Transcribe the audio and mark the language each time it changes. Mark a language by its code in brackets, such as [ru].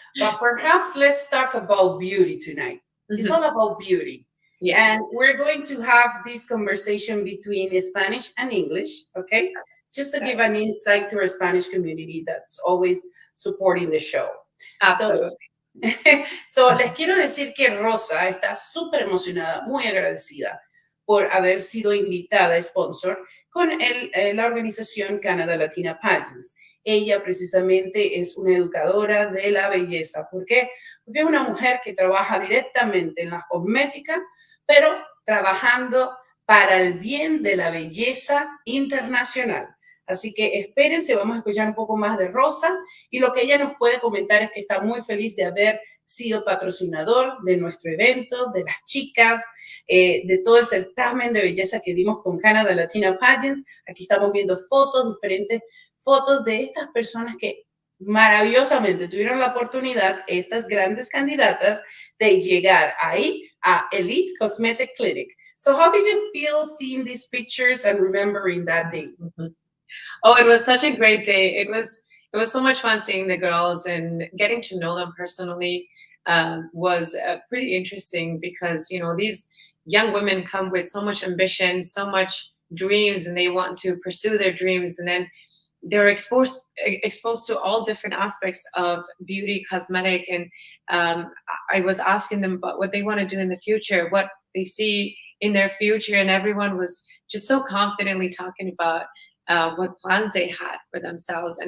[en] But perhaps let's talk about beauty tonight. It's all about beauty. Yes. And we're going to have this conversation between Spanish and English, okay? Just to give an insight to our Spanish community that's always supporting the show. Absolutely. [es] So les quiero decir que Rosa está súper emocionada, muy agradecida por haber sido invitada sponsor con la organización Canada Latina Pageants. Ella precisamente es una educadora de la belleza. ¿Por qué? Porque es una mujer que trabaja directamente en la cosmética, pero trabajando para el bien de la belleza internacional. Así que espérense, vamos a escuchar un poco más de Rosa, y lo que ella nos puede comentar es que está muy feliz de haber sido patrocinador de nuestro evento, de las chicas, de todo el certamen de belleza que dimos con Canada Latina Pageants. Aquí estamos viendo fotos, diferentes fotos de estas personas que maravillosamente tuvieron la oportunidad, estas grandes candidatas, de llegar ahí a Elite Cosmetic Clinic. [en] So how did you feel seeing these pictures and remembering that day? Oh, it was such a great day. It was so much fun seeing the girls and getting to know them personally. Was pretty interesting because these young women come with so much ambition, so much dreams, and they want to pursue their dreams, and then they're exposed to all different aspects of beauty, cosmetic, and I was asking them about what they want to do in the future, what they see in their future, and everyone was just so confidently talking about what plans they had for themselves.